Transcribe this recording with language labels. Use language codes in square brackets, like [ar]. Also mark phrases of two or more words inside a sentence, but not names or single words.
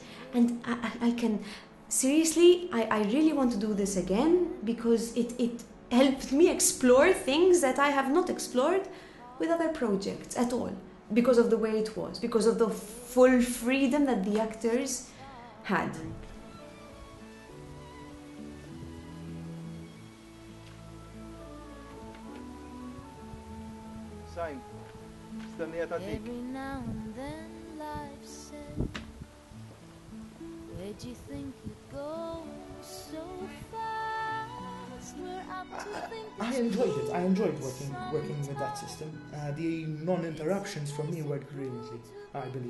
[en] And I can, seriously, I really want to do this again because it helped me explore things that I have not explored with other projects at all, because of the way it was, because of the full freedom that the actors had. Sign. [mt] Stennija ta' dik. [en] Every now and then life said, where'd you think you'd go so fast? We're up to think I enjoyed it. I enjoyed working with that system. The non-interruptions for me worked brilliantly, I believe.